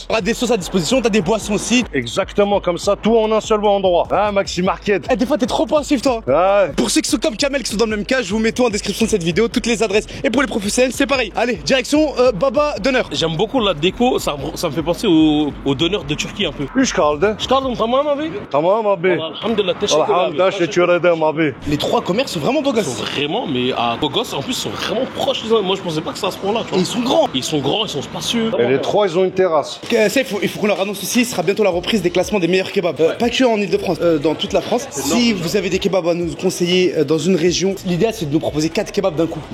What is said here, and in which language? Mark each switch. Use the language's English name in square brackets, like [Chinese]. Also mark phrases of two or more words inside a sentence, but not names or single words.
[French] T'auras des sauces à disposition, t'as des boissons aussi. Exactement, comme ça, tout en un seul endroit. Ah, Maxi Market. Eh, des fois t'es trop pensif toi. Ah, Pour ceux qui sont comme Kamel, qui sont dans le même cas, je vous mets tout en description de cette vidéo, toutes les adresses. Et pour les professionnels, c'est pareil. Allez, direction Baba d'honneur. J'aime beaucoup la déco, ça me fait penser au donneur de Turquie un peu. [Turkish] üç kaldı. Çıkalım tamam abi. Tamam abi. Alhamdulillah, teşekkür Alhamdulillah, abi. şükür abi. [French] Les 3 commerces sont vraiment beaux Ils sont gosses. vraiment, mais à beaux gosses, en plus, ils sont vraiment proches les uns. Moi, je pensais pas que c'est à ce point-là, tu Et vois. ils sont grands. Ils sont grands, ils sont spacieux. Et les trois, ils ont une terrasse. Ça, il faut qu'on leur annonce aussi, ce sera bientôt la reprise des classements des meilleurs kebabs. Pas que en Ile-de-France, dans toute la France. Si vous avez des kebabs à nous conseiller dans une région, l'idéal c'est de nous proposer 4 kebabs d'un coup.